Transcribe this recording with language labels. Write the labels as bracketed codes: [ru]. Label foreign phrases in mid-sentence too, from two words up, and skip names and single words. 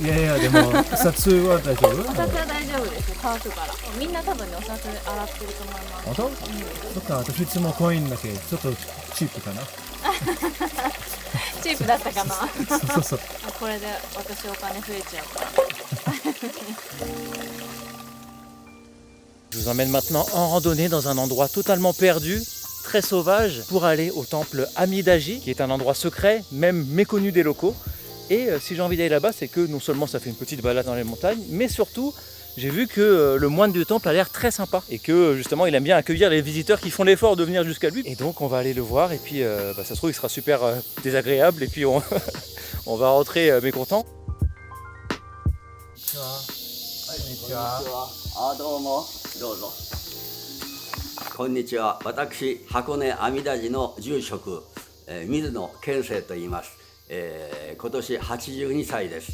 [ja] いやいや、でも、札は大丈夫お札は大丈夫ですよ、乾くからみんな多分ね、お札洗ってると思います。本当、そっか、私いつもコインだけ、ちょっとチープかなチープだったかなそうそうあ、これで私お金増えちゃうから。 [fr] Je vous emmène maintenant en randonnée dans un endroit totalement perdu, très sauvage, pour aller au temple Amidaji, qui est un endroit secret, même méconnu des locaux. Et si j'ai envie d'aller là-bas, c'est que non seulement ça fait une petite balade dans les montagnes, mais surtout, j'ai vu que le moine du temple a l'air très sympa et que justement il aime bien accueillir les visiteurs qui font l'effort de venir jusqu'à lui. Et donc on va aller le voir et puis ça se trouve il sera super désagréable et puis on, on va rentrer mécontent. [ja] あ、どうも、どうぞ。こんにちは。私、箱根阿弥陀寺の住職、水野健生と言います。今年82歳です。